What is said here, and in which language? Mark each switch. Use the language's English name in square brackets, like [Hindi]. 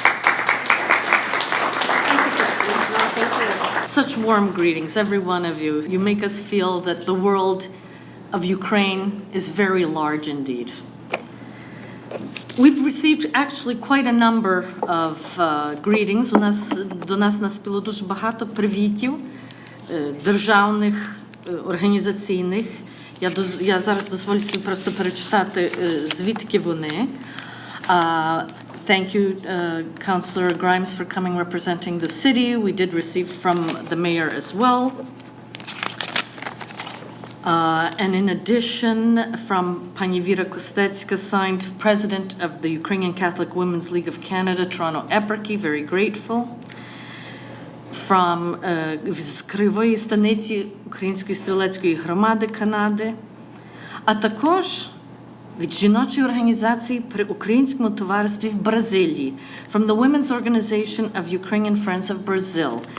[English] Thank you, Christine. No, thank you. Such warm greetings, every one of you. You make us feel that the world of Ukraine is very large indeed. We've received actually quite a number of greetings. [Ukrainian] До нас наспіло дуже багато привітів державних, організаційних. Я зараз дозволю собі просто перечитати, звідки вони. [English] Thank you, Councillor Grimes, for coming representing the city. We did receive from the mayor as well. And in addition, from Pani Vira Kostecka, signed President of the Ukrainian Catholic Women's League of Canada, Toronto Eparchy, very grateful. [Ukrainian] From з Кривої станиці Української стрілецької громади Канади, а також від жіночої організації при Українському товаристві в Бразилії, [English] from the Women's Organization of Ukrainian Friends of Brazil.